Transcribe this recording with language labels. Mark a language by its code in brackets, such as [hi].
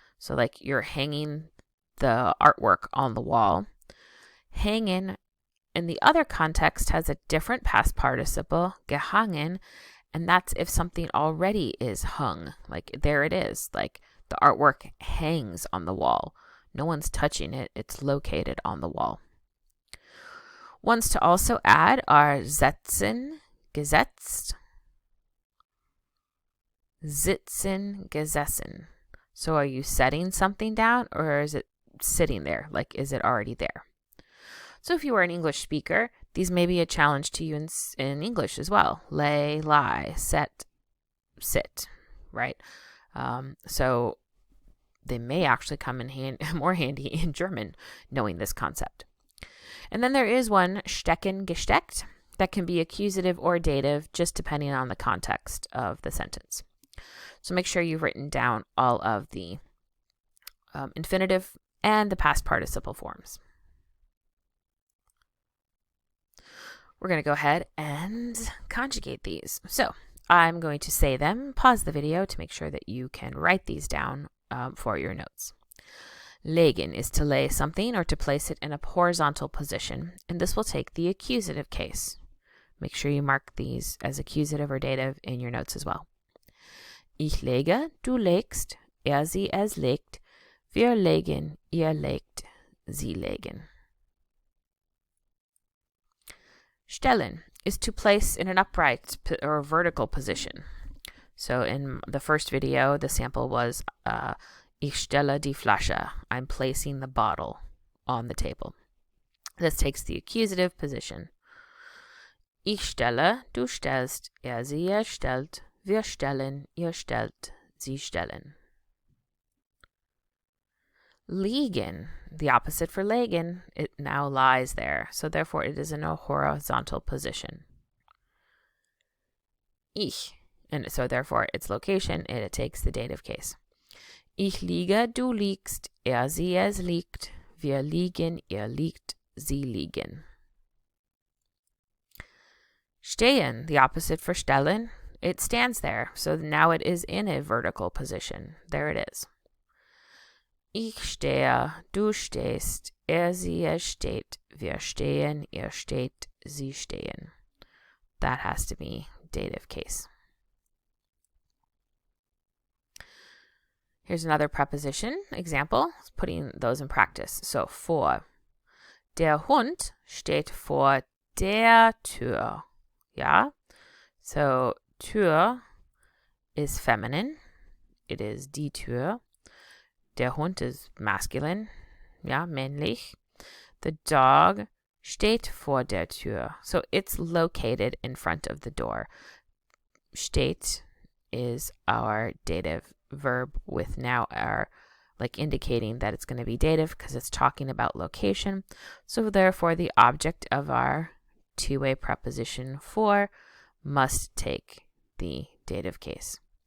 [en] So like you're hanging the artwork on the wall. Hängen in the other context has a different past participle, gehangen, and that's if something already is hung. Like there it is. Like the artwork hangs on the wall. No one's touching it. It's located on the wall. Ones to also add are setzen, gesetzt, sitzen, gesessen. So are you setting something down or is it sitting there? Like, is it already there? So if you are an English speaker, these may be a challenge to you in English as well. Lay, lie, set, sit, right? So they may actually come in more handy in German, knowing this concept. And then there is one, stecken, gesteckt, that can be accusative or dative, just depending on the context of the sentence. So make sure you've written down all of the infinitive and the past participle forms. We're going to go ahead and conjugate these. So I'm going to say them, pause the video to make sure that you can write these down for your notes. Legen is to lay something or to place it in a horizontal position, and this will take the accusative case. Make sure you mark these as accusative or dative in your notes as well. [de] Ich lege, du legst, sie, es legt, wir legen, ihr legt, sie legen. [en] Stellen is to place in an upright or vertical position. So in the first video, the sample was [de] Ich stelle die Flasche. [en] I'm placing the bottle on the table. This takes the accusative position. [de] Ich stelle, du stellst, sie, er stellt, wir stellen, ihr stellt, sie stellen. [en] Liegen, the opposite for legen, it now lies there, so therefore it is in a horizontal position. Ich, and so therefore its location, it takes the dative case. [de] Ich liege, du liegst, sie, es liegt, wir liegen, ihr liegt, sie liegen. [en] Stehen, the opposite for stellen, it stands there, so now it is in a vertical position. There it is. [de] Ich stehe, du stehst, sie, es steht, wir stehen, ihr steht, sie stehen. [en] That has to be dative case. Here's another preposition example, putting those in practice. So, vor. [de] Der Hund steht vor der Tür. [en] Yeah? So, Tür is feminine. It is die Tür. Der Hund is masculine. [de] Ja, männlich. [en] The dog [de] steht vor der Tür. [en] So, it's located in front of the door. Steht is our dative verb with now our indicating that it's going to be dative because it's talking about location. So therefore the object of our two-way preposition for must take the dative case.